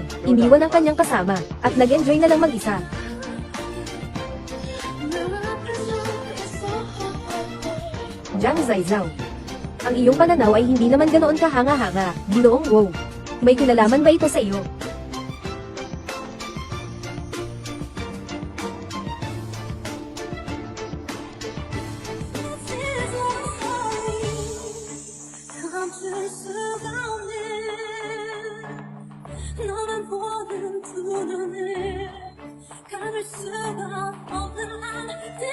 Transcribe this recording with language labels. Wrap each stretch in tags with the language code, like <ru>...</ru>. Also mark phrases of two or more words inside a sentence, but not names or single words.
<tl>Iniwan ang kanyang kasama, at nag-enjoy na lang mag-isa.</tl> <ko>늘 아플 수 있어</ko> <tl>Jiang Zhaizhao. Ang iyong pananaw ay hindi naman ganoon kahanga-hanga, Ginoong Wo. May kinalaman ba ito sa iyo?</tl> <ko>감출 수가 없는 너만 보는 두 눈을 감을 수가 없는 한</ko>